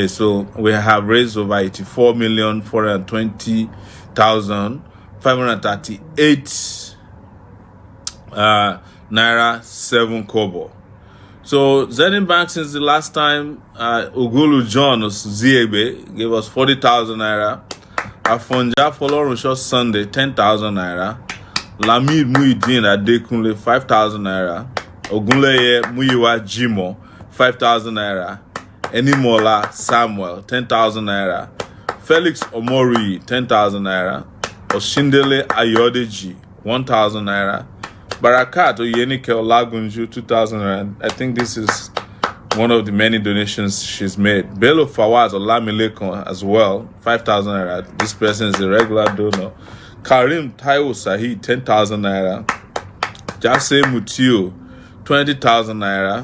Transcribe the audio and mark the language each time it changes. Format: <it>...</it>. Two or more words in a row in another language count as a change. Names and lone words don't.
<en>So we have raised over 84,420,538 naira 7 kobo. So Zenith Bank, since the last time, Ogulu John Ziebe gave us 40,000 naira. Afonja Folorunsho Sunday 10,000 naira. Lamid Muidin Adekunle 5,000 naira. Ogunleye Muyiwa Jimo 5,000 naira. Enimola Samuel 10,000 naira. Felix Omori 10,000 naira. Oshindele Ayodeji 1,000 naira. Barakat Oyenike Olagunju 2,000 naira. I think this is one of the many donations she's made. Bello Fawaz Olamilekon as well, 5,000 naira. This person is a regular donor. Karim Taiwo Sahid, 10,000 naira. Jase Mutio, 20,000 naira.</en>